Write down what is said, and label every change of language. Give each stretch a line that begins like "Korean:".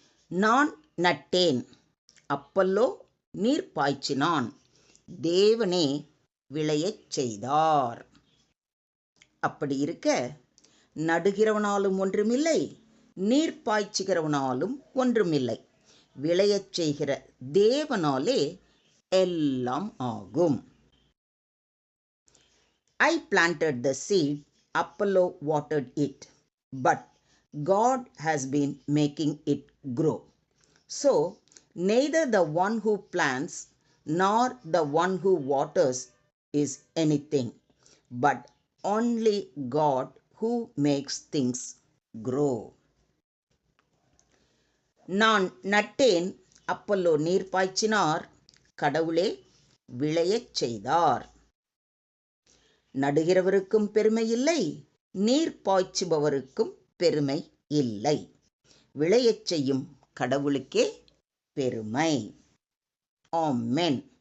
Tamil: நான் நட்டேன், அப்பல்லோ நீர் பாய்ச்சினான், தேவனே விளையச் செய்தார். அப்படி இருக்க நடுகிறவனாலும் ஒன்றுமில்லை, நீர் பாய்ச்சுகிறவனாலும் ஒன்றுமில்லை, விளையச் செய்கிற தேவனாலே எல்லாம் ஆகும்.
English: I planted the seed, Apollo watered it, but God has been making it grow. So, neither the one who plants nor the one who waters is anything, but only God who makes things grow.
Tamil: நான் நட்டேன், Apollo நீர் பாய்ச்சினார், கடவுளே விளையச் செய்தார். நடுகிறவருக்கும் பெருமை இல்லை, நீர் பாய்ச்சுபவருக்கும் பெருமை இல்லை, விளையச் செய்யும் கடவுளுக்கே பெருமை. ஆமென்.